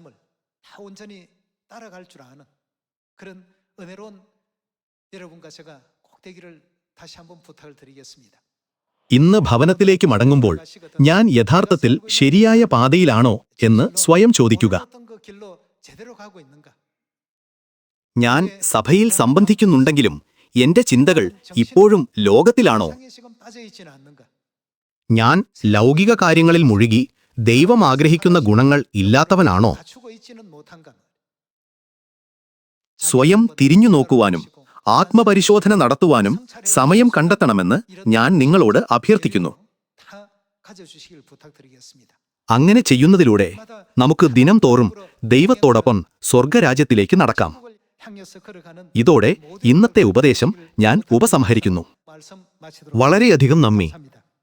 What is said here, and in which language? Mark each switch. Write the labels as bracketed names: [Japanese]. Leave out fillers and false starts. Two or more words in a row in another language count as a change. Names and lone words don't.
[Malayalam] ഇന്ന് ഭവനത്തിലേക്ക് മടങ്ങുമ്പോൾ ഞാൻ യഥാർത്ഥത്തിൽ ശരിയായ പാതയിലാണോ എന്ന് സ്വയം ചോദിക്കുക. ഞാൻ സഭയിൽ സംബന്ധിക്കുന്നുണ്ടെങ്കിലും എന്റെ ചിന്തകൾ ഇപ്പോഴും ലോകത്തിലാണോ? ഞാൻ ലൗകിക കാര്യങ്ങളിൽ മുഴുകി ദൈവം ആഗ്രഹിക്കുന്ന ഗുണങ്ങൾ ഇല്ലാത്തവനാണോ? [Korean] 갖추고 있지는 못한가? [Malayalam] സ്വയം തിരിഞ്ഞു നോക്കുവാനും ആത്മപരിശോധന നടത്തുവാനും സമയം കണ്ടെത്തണമെന്ന് ഞാൻ നിങ്ങളോട് അഭ്യർത്ഥിക്കുന്നു. [Korean] 다 가져주시길 부탁드리겠습니다. [Malayalam] അങ്ങനെ ചെയ്യുന്നതിലൂടെ നമുക്ക് ദിനം തോറും ദൈവത്തോടൊപ്പം സ്വർഗരാജ്യത്തിലേക്ക് നടക്കാം. [Korean] 천국을 향해서 걸어가는 [Malayalam] ഇതോടെ ഇന്നത്തെ ഉപദേശം ഞാൻ ഉപസംഹരിക്കുന്നു. [Korean] 말씀 마치도록 [Malayalam] വളരെയധികം നന്ദി. [Korean] 감사합니다.